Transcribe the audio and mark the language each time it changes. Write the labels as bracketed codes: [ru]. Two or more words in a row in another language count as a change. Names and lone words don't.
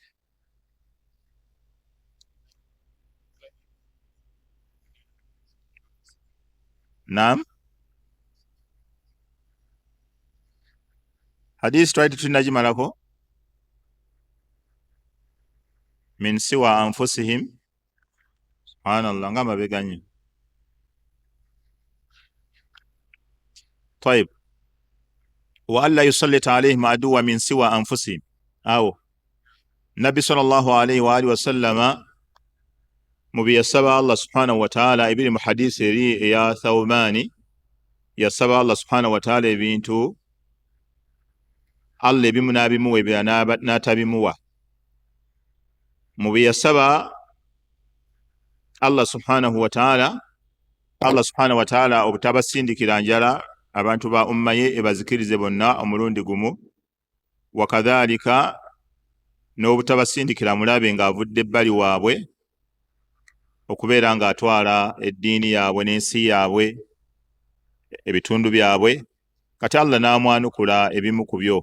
[lg] Naam, hadisi twali tunagimalako. [ar] من سوى أنفسهم سبحان الله, [lg] nga mabega nnyo. [ar] طيب وألا يسلط عليهم عدوا من سوى أنفسهم. [lg] Awo Nabbi [ar] صلى الله عليه وعلى آله وسلم [lg] mu bye yasaba [ar] الله سبحانه وتعالى [lg] ebiri mu hadisi eri eya Thawbani, yasaba [ar] الله سبحانه وتعالى [lg] ebintu Allah ebimu n'abimuwa ebirala n'atabimuwa. Mu bye yasaba [ar] الله سبحانه وتعالى [lg] obutabasindikira njala abantu ba umma ye ebazikirize bonna omulundi gumu, wakadhalika n'obutabasindikira mulabe ng'avudde ebbali waabwe, okubeera nga atwala eddiini yaabwe n'ensi yaabwe ebitundu byabwe, kati Allah n'amwanukula ebimu ku byo.